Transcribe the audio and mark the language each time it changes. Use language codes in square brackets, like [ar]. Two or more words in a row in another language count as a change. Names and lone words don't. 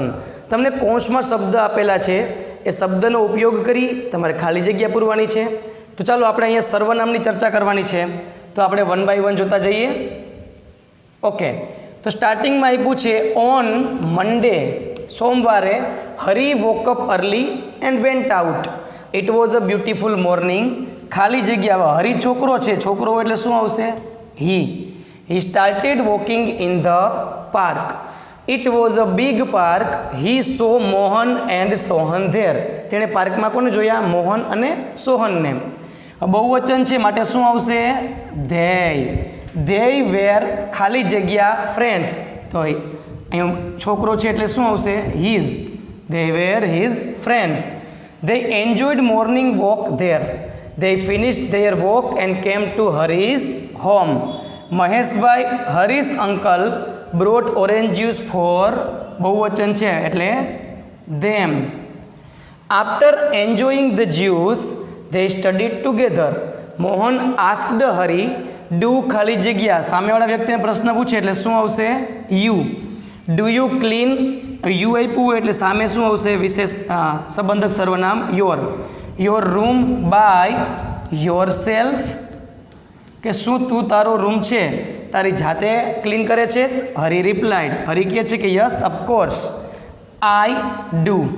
[gu] તમને કૌંસમાં શબ્દ આપેલા છે, એ શબ્દનો ઉપયોગ કરી તમારે ખાલી જગ્યા પૂરવાની છે। તો ચાલો આપણે અહીંયા સર્વનામની ચર્ચા કરવાની છે, તો આપણે [en] one by one [gu] જોતા જઈએ। [en] ओके, तो स्टार्टिंग [gu] મેં આપ્યું છે [en] on Monday, સોમવારે Hari woke up early and went out। It was a beautiful morning. [gu] ખાલી જગ્યા, હરી છોકરો છે, છોકરો એટલે શું આવશે? [en] ही। He started walking in the park. It was a big park. He saw Mohan and Sohan there. [gu] તેણે પાર્કમાં કોને જોયા? મોહન અને સોહન ને. બહુવચન છે માટે શું આવશે? [en] they. They were [gu] ખાલી જગ્યા [en] friends। [gu] તો અહીં છોકરો છે એટલે શું આવશે? [en] his. They were his friends. They enjoyed morning walk there. They finished their walk and came to Hari's home. महेश भाई हरीश अंकल brought orange juice for, [gu] બહુવચન છે એટલે [en] देम। After enjoying the juice they studied together. [gu] मोहन [en] asked Hari do [gu] ખાલી જગ્યા, સામેવાળા વ્યક્તિને પ્રશ્ન પૂછે એટલે શું આવશે? [en] यू। do you clean, you [gu] આપ્યું એટલે સામે શું આવશે? વિશેષ સંબંધક સર્વનામ योर। [en] your room by yourself, [gu] કે શું તું તારો રૂમ છે તારી જાતે ક્લીન કરે છે? [en] Hari replied, [gu] હરી કહે છે કે [en] yes of course I do.